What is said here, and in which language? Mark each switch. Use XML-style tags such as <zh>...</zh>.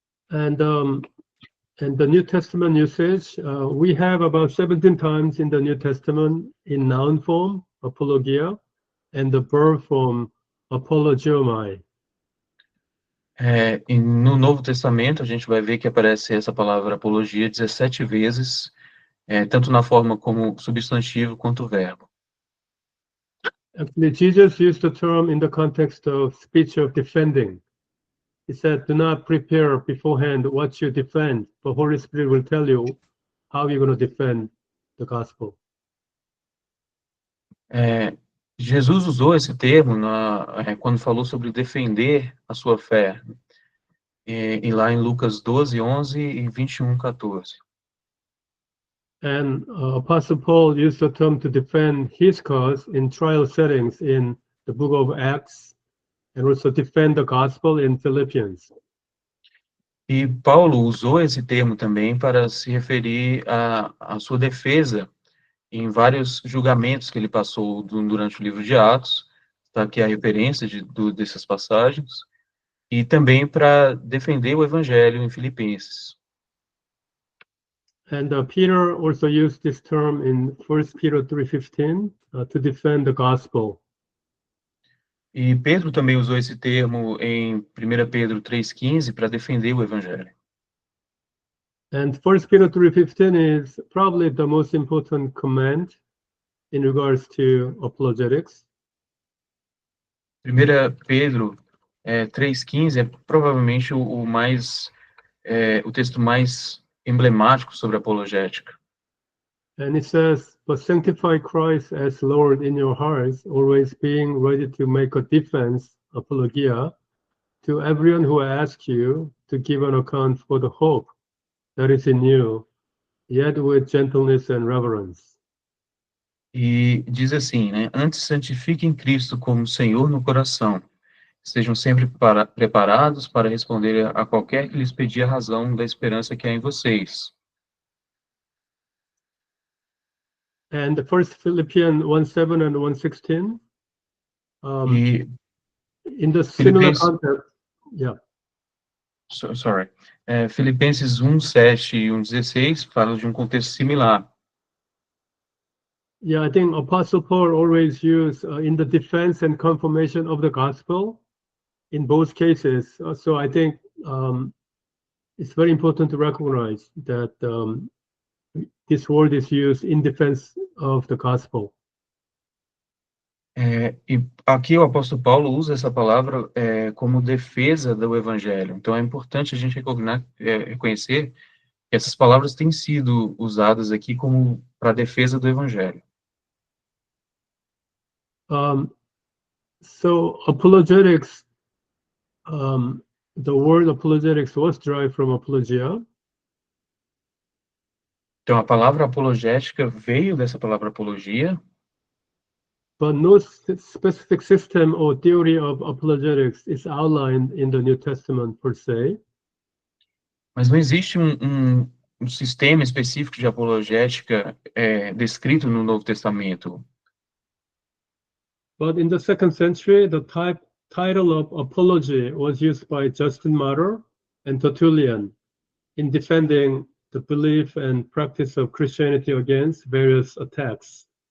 <en>And the New Testament usage, we have about 17 times in the New Testament in noun form, apologia, and the verb form, apologiomai.</en> <pt>E no Novo Testamento, a gente vai ver que aparece essa palavra apologia 17 vezes, tanto na forma como substantivo quanto verbo.</pt> <en>Actually, Jesus used the term in the context of speech of defending. He said, do not prepare beforehand what you defend, but Holy Spirit will tell you how you're going to defend the gospel.</en> <pt>Jesus usou esse termo quando falou sobre defender a sua fé, e lá em Lucas 12:11 e 21:14.</pt> <en>And Apostle Paul used the term to defend his cause in trial settings in the book of Acts, and also defend the gospel in Philippians.</en> <pt>E Paulo usou esse termo também para se referir à sua defesa em vários julgamentos que ele passou durante o livro de Atos, está aqui a referência dessas passagens, e também para defender o evangelho em Filipenses.</pt> <en>And Peter also used this term in 1 Peter 3:15 to defend the gospel.</en> <pt>E Pedro também usou esse termo em 1 Pedro 3:15 para defender o evangelho.</pt> <en>And 1 Peter 3:15 is probably the most important command in regards to apologetics.</en> <pt>1 Pedro 3:15 é provavelmente o texto mais emblemático sobre apologética.</pt> <en>And it says, but sanctify Christ as Lord in your hearts, always being ready to make a defense, apologia, to everyone who asks you to give an account for the hope that is in you, yet with gentleness and reverence.</en> <pt>E diz assim, né? Antes santifiquem Cristo como Senhor no coração. Estejam sempre preparados para responder a qualquer que lhes pedir a razão da esperança que há em vocês.</pt> <en>And the first Philippians 1:7 and 1:16, in the similar context, yeah. Sorry.</en> <pt>Filipenses 1:7 e 1:16 falam de um contexto similar.</pt> <en>Yeah, I think Apostle Paul always used in the defense and confirmation of the gospel in both cases. So I think it's very important to recognize that this word is used in defense of the gospel.</en> <pt>E aqui o apóstolo Paulo usa essa palavra como defesa do evangelho. Então é importante a gente reconhecer que essas palavras têm sido usadas aqui como para defesa do evangelho.</pt> <en>So apologetics, the word apologetics was derived from apologia.</en> <pt>Então a palavra apologética veio dessa palavra apologia.</pt> <en>But no specific system or theory of apologetics is outlined in the New Testament per se.</en> <pt>Mas não existe um sistema específico de apologética descrito no Novo Testamento.</pt> <en>But in the 2nd century, the title of apology was used by Justin Martyr and Tertullian in defending the belief and practice of Christianity against various attacks.</en>